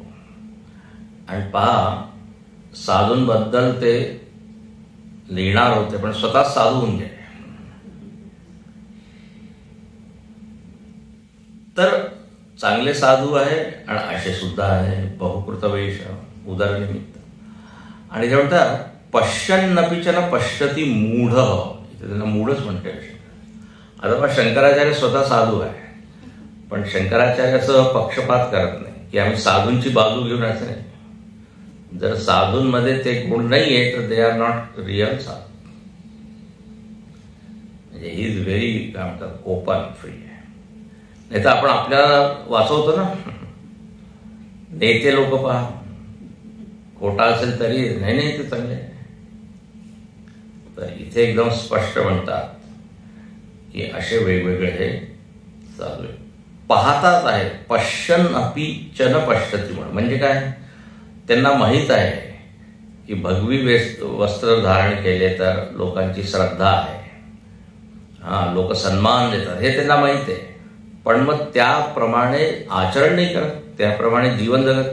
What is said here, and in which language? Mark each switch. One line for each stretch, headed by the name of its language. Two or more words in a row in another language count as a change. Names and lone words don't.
Marathi: आणि पहा, साधूंबद्दल ते लिहिणार होते पण स्वतः साधू होऊन गेले. तर चांगले साधू आहे आणि असे सुद्धा आहे.
Sanskrit: बहुकृत वेश, उदरनिमित्त.
Marathi: आणि जे म्हणतात
Sanskrit: पश्यन्नपि च न पश्यति मूढ,
Marathi: त्यांना मूढच म्हणते. आता मग शंकराचार्य स्वतः साधू आहे, पण शंकराचार्य असं पक्षपात करत नाही की आम्ही साधूंची बाजू घेऊन असं नाही. जर साधूंमध्ये ते गुण नाही आहे तर
English: they are not real
Marathi: साधू.
English: म्हणजे he is very
Marathi: काय म्हणतात
English: open free आहे.
Marathi: नाही तर आपण आपल्याला वाचवतो ना, नेते लोक पहा, खोटा असेल तरी नाही ते चांगले. तर इथे एकदम स्पष्ट म्हणतात की असे वेगवेगळे हे चालू आहे. पाहतात आहे,
Sanskrit: पश्यन अपि च न पश्यति म्हणून.
Marathi: म्हणजे काय, त्यांना माहीत आहे की भगवी वस्त्र धारण केले तर लोकांची श्रद्धा आहे, लोक सन्मान देतात, हे त्यांना माहीत आहे. पण मग त्याप्रमाणे आचरण नाही करत, त्याप्रमाणे जीवन जगत.